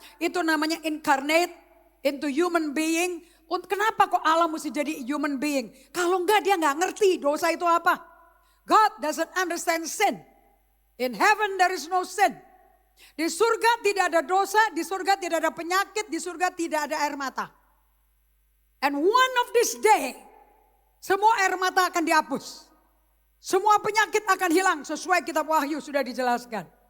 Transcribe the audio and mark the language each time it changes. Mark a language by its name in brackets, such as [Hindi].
[Indonesian] Itu namanya [English] incarnate into human being. [Indonesian] Kenapa kok Allah mesti jadi human being? Kalau enggak dia enggak ngerti dosa itu apa. [English] God doesn't understand sin. In heaven there is no sin. [Indonesian] Di surga tidak ada dosa, di surga tidak ada penyakit, di surga tidak ada air mata. [English] And one of this day, [Indonesian] semua air mata akan dihapus. Semua penyakit akan hilang sesuai kitab Wahyu sudah dijelaskan.